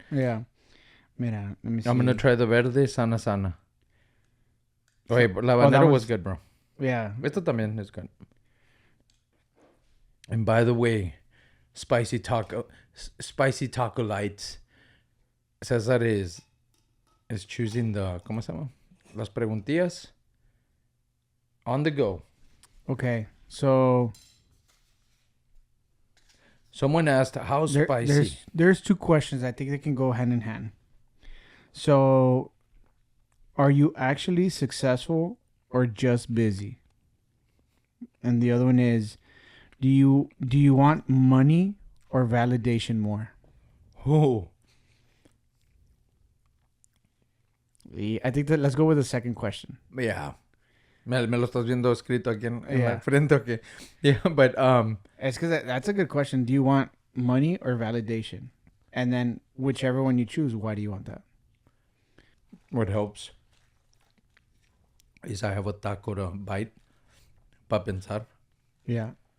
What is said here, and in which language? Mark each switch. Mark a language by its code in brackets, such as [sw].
[en] Yeah. Mira, let me see. I'm gonna try the verde sana sana. Wait, la habanero was good, bro. Yeah. [es] Esto también [en] is good. And by the way, spicy taco lights. Cesar is choosing the [es] ¿cómo se llama? Las preguntillas [en] on the go. Okay, so someone asked how spicy. There's 2 questions. I think they can go hand in hand. So, are you actually successful or just busy? And the other one is, do you want money or validation more? Oh. I think that let's go with the second question. Yeah. [es] Me lo estás viendo escrito aquí en la frente, okay. [en] Yeah, but it's because that's a good question. Do you want money or validation? And then whichever one you choose, why do you want that? What helps is I have a taco to bite [es] para pensar. [en] Yeah.